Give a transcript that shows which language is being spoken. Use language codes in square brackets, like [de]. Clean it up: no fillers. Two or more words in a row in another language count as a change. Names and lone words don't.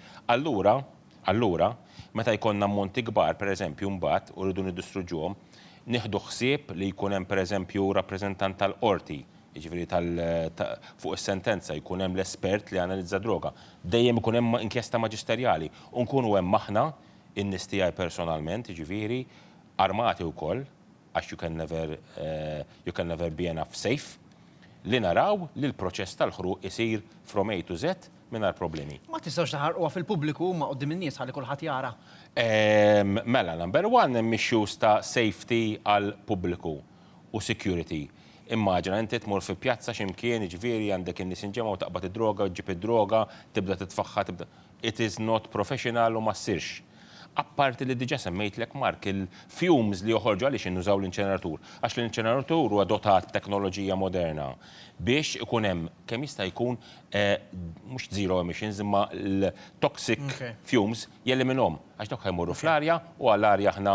[mt] Allura, meta jkollna ammonti kbar, pereżempju mbagħad u rridu niddistruġuhom, nieħdu ħsieb li jkun hemm pereżempju rappreżentant tal-qorti, jiġifieri fuq is-sentenza jkun hemm l-espert li analizza droga. Dejjem ikun hemm inkjesta maġisterjali u nkunu hemm aħna in-nies tiegħi personalment, jiġifieri armati wkoll għax [en] you can never be enough safe [mt] li naraw li l-proċess tal-ħruq isir [en] from A to Z [mt] mingħajr problemi. Ma tistgħux taħarquha fil-pubbliku ma qudiem in-nies ħalli kulħadd jara. Mela, [en] number one [mt] hemm issues ta' safety għal pubbliku u security. Immaġina inti tmur fi pjazza x'imkien, jiġifieri għandek in-nies inġemgħu taqbad id-droga, ġib id-droga, tibda titfaħħa, [en] It is not professional [mt] u ma ssirx. Apparti li diġà semmejtlek Mark il-fumes li joħorġu għaliex innużaw l-inċeneratur. Għax l-inċeneratur huwa dotat teknoloġija moderna biex ikun hemm kemm jista' jkun mhux [en] zero emissions [mt] imma l- [en] toxic fumes [mt] jelliminhom għax dak ħajmorru fl-arja u għall-arja aħna.